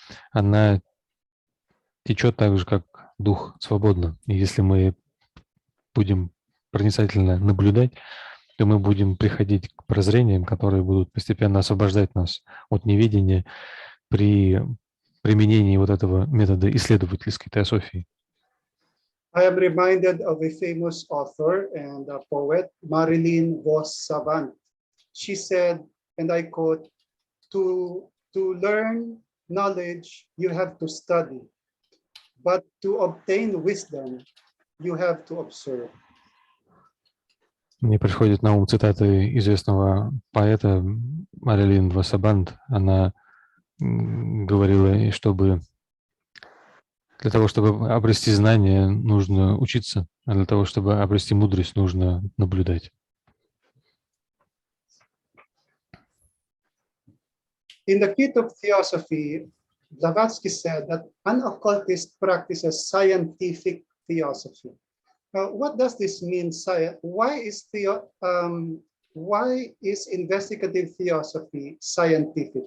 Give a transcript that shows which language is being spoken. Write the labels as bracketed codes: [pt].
[ru] Она течет так же, как дух, свободно. И если мы будем проницательно наблюдать, то мы будем приходить к прозрениям, которые будут постепенно освобождать нас от неведения при применении вот этого метода исследовательской теософии. [en] I am reminded of a famous author and a poet, Marilyn Vos-Savant. She said, and I quote, to learn knowledge, you have to study, but to obtain wisdom, you have to observe. [ru] Мне приходит на ум цитата известного поэта Марилин Вос-Савант. Она говорила, для того, чтобы обрести знания, нужно учиться, а для того, чтобы обрести мудрость, нужно наблюдать. [en] In the Kit of Theosophy, Blavatsky said that an occultist practices scientific theosophy. What does this mean? Why is investigative theosophy scientific?